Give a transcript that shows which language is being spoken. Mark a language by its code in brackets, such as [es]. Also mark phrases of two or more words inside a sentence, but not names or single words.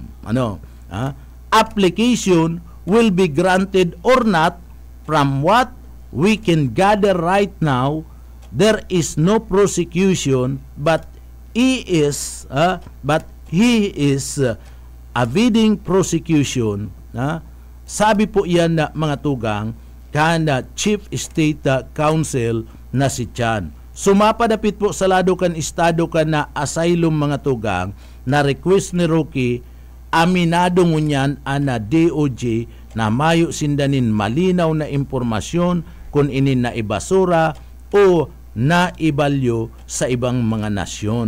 [en] Application will be granted or not. From what we can gather right now, there is no prosecution, but he is evading prosecution. [bik] Sabi po yan na mga tugang kana Chief State Counsel na si Chan. Sumapadapit po sa lado kan estado kan na asylum mga tugang na request ni Rocky, aminado ngunyan ana DOJ na mayo sindanin malinaw na impormasyon kung inin na ibasura o na ibalyo sa ibang mga nasyon.